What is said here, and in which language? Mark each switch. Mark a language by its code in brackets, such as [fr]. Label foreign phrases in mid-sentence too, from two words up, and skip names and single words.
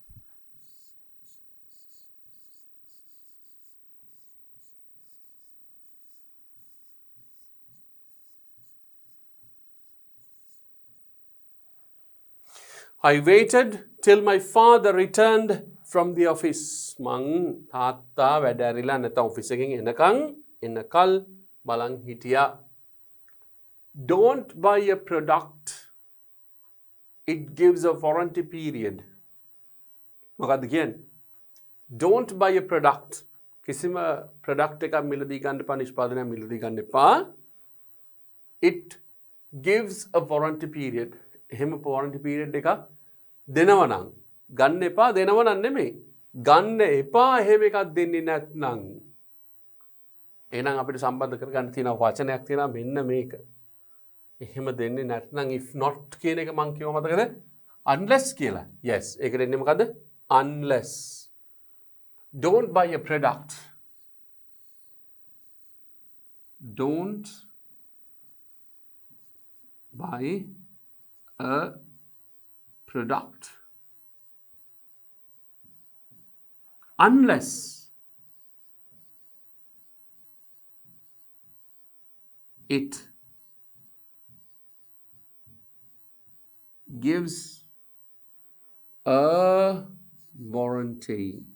[en] I waited till my father returned from the office. [si] මං තාත්තා වැඩ ඇරිලා නැත්නම් ඔෆිස් එකෙන් එනකල් බලන් හිටියා. [en] Don't buy a product. It gives a warranty period. [si] මොකද්ද කියන්නේ? [en] Don't buy a product. [si] කිසිම product එකක් මිලදී ගන්න එපා, නිෂ්පාදනයක් මිලදී ගන්න එපා. [en] It gives a warranty period. [si] එහෙම [en] warranty period [si] එකක් දෙනවා නම් ගන්න එපා, දෙනව නම් නෙමෙයි. ගන්න එපා එහෙම එකක් දෙන්නේ නැත්නම්. එහෙනම් අපිට සම්බන්ධ කරගන්න තියෙන වචනයක් තියෙනවා මෙන්න මේක. එහෙම දෙන්නේ නැත්නම් [en] if not [si] කියන එක මම කියව මතකද? unless කියලා. yes. ඒකට එන්නේ මොකද්ද? [en] unless. Don't buy a product. Don't buy a product unless it gives a warranty.